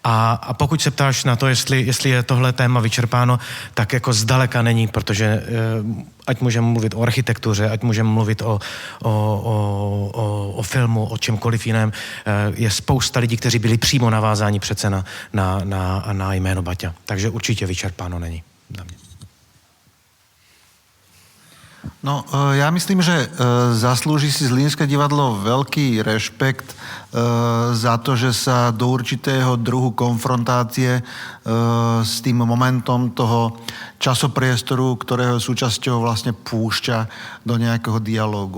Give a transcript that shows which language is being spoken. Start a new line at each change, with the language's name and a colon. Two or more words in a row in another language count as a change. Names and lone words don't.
Czech: A pokud se ptáš na to, jestli je tohle téma vyčerpáno, tak jako zdaleka není, protože ať můžeme mluvit o architektuře, ať můžeme mluvit o filmu, o čemkoliv jiném, je spousta lidí, kteří byli přímo navázáni přece na jméno Baťa. Takže určitě vyčerpáno není. No,
Slovak: ja myslím, že zaslúži si Zlínske divadlo veľký rešpekt za to, že sa do určitého druhu konfrontácie s tým momentom toho časopriestoru, ktorého súčasťou vlastne púšťa do nejakého dialógu.